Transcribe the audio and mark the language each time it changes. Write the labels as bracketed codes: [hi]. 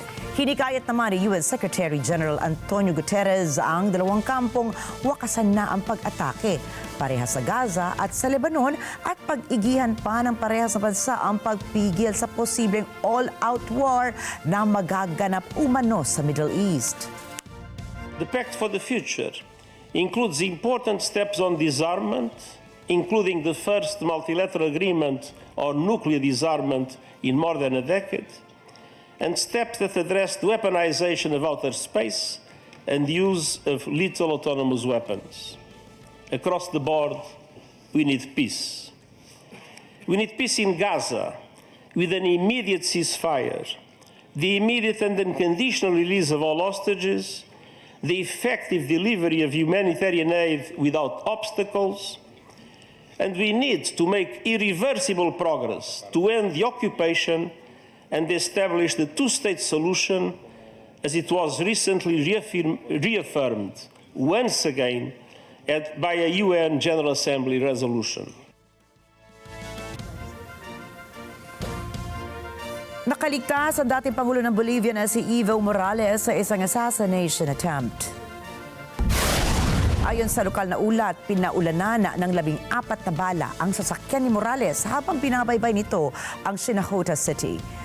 [tl] Hinikayat naman ni UN Secretary General Antonio Guterres ang dalawang kampong wakasan na ang pag-atake, parehas sa Gaza at sa Lebanon, at pag-igihan pa ng parehas na bansa ang pagpigil sa posibleng all-out war na magaganap umano sa Middle East. [en] The Pact for the Future includes important steps on disarmament, including the first multilateral agreement on nuclear disarmament in more than a decade, and steps that address the weaponization of outer space and the use of lethal autonomous weapons. Across the board, we need peace. We need peace in Gaza with an immediate ceasefire, the immediate and unconditional release of all hostages, the effective delivery of humanitarian aid without obstacles, and we need to make irreversible progress to end the occupation and establish the two-state solution as it was recently reaffirmed once again by a UN General Assembly resolution. [tl] Nakaligtas ang dating Pangulo ng Bolivia na si Evo Morales sa isang assassination attempt. Ayon sa lokal na ulat, pinaulanan ng 14 na bala ang sasakyan ni Morales habang binabaybay nito ang Sinajota City.